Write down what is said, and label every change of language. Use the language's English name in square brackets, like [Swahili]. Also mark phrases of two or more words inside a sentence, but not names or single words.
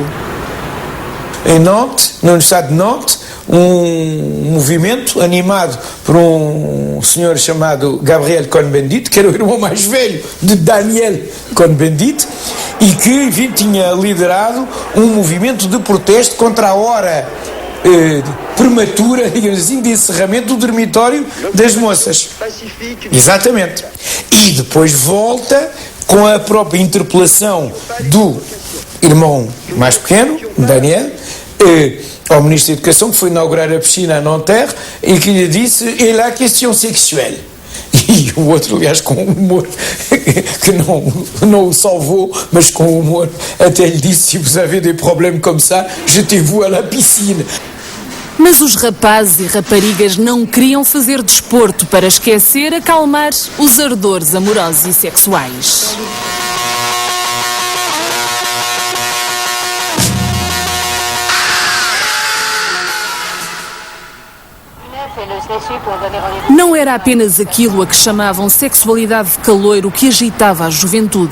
[Portuguese] Em Nantes, no estado de Nantes, um movimento animado por um senhor chamado Gabriel Cohn-Bendit, que era o irmão mais velho de Daniel Cohn-Bendit, e que, enfim, tinha liderado um movimento de protesto contra a hora prematura, digamos assim, de encerramento do dormitório das moças. Exatamente. E depois volta com a própria interpelação do irmão mais pequeno, Daniel, ao Ministro da Educação, que foi inaugurar a piscina a Nanterre, e que lhe disse: [French] "Et la question sexuelle." [Portuguese] E o outro, aliás, com humor, que não o salvou, mas com humor, até lhe disse: [French] "Si vous avez des problèmes comme ça, jetez-vous à la piscine." [Portuguese] Mas os rapazes e raparigas não queriam fazer desporto para esquecer, acalmar os ardores amorosos e sexuais. Não era apenas aquilo a que chamavam sexualidade de caloiro que agitava a juventude.